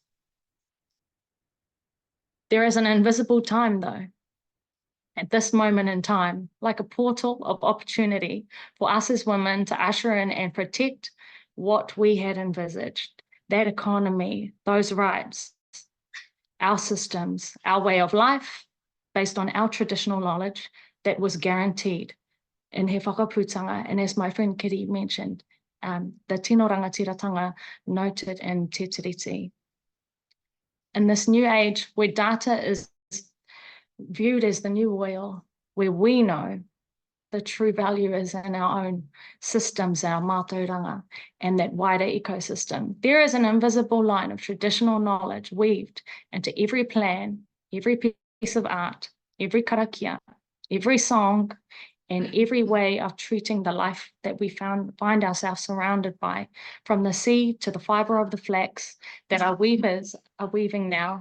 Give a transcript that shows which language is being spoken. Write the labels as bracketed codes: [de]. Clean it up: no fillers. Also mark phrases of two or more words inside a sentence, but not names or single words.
[en] There is an invisible time, though, at this moment in time, like a portal of opportunity for us as women to usher in and protect what we had envisaged, that economy, those rights, our systems, our way of life, based on our traditional knowledge that was guaranteed in he whakaputanga, and as my friend Kitty mentioned, the [mi] tino rangatiratanga [en] noted in Te Tiriti. In this new age where data is viewed as the new oil, where we know the true value is in our own systems, our mātauranga, and that wider ecosystem, there is an invisible line of traditional knowledge weaved into every plan, every piece of art, every karakia, every song, and every way of treating the life that we find ourselves surrounded by, from the sea to the fiber of the flax that our weavers are weaving now.